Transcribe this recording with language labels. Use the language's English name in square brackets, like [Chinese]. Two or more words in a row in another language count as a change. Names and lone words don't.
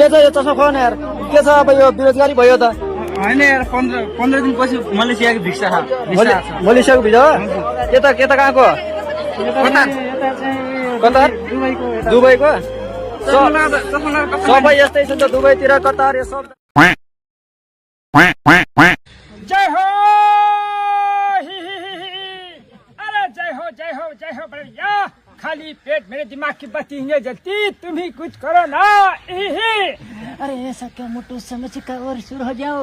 [Nepali] छ यो चस्मा खुवाउन यार के छ अब यो बेरोजगारी भयो त होइन यार 15 दिनपछि मलेसियाको भिसा मलेसियाको भिजा के त कहाँको कतार दुबईको सबै यस्तै छ त दुबईतिर कतार यो सब [Hindi] जय हो जय हो भैया खाली पेट मेरे दिमाग की बत्ती नहीं जलती तुम ही कुछ करो ना अरे ऐसा क्या मोटू समझ का और शुरू हो जाओ